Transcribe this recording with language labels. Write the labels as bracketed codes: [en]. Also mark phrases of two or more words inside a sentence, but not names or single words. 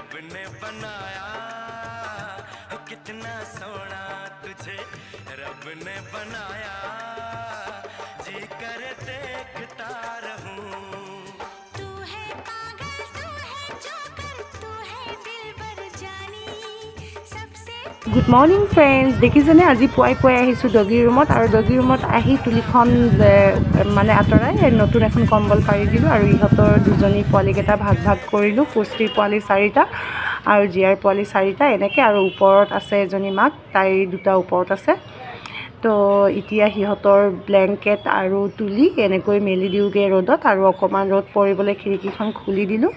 [hi] ने बनाया कितना सोना तुझे रब ने बनाया जी कर देखता रहूं तू है पागल तू है जोकर तू है दिलबर जानी सबसे [en] Good morning friends [as] देखिছেনে আজি পুৱাই পুৱাই আহিছোঁ ডগি ৰুমত আৰু ডগি ৰুমত আহি তুলিখন মানে আঁতৰাই নতুন এখন কম্বল পাৰি দিলোঁ আৰু ইহঁতৰ দুজনী পোৱালিকেইটা ভাগ ভাগ কৰিলোঁ পুষ্টিৰ পোৱালি 4টা আৰু জিয়াৰ পোৱালি 4টা এনেকৈ আৰু ওপৰত আছে এজনী মাক তাইৰ দুটা ওপৰত আছে তো এতিয়া সিহঁতৰ ব্লেংকেট আৰু তুলি এনেকৈ মেলি দিওঁগৈ ৰ'দত আৰু অকণমান ৰ'দ পৰিবলৈ খিৰিকীখন খুলি দিলোঁ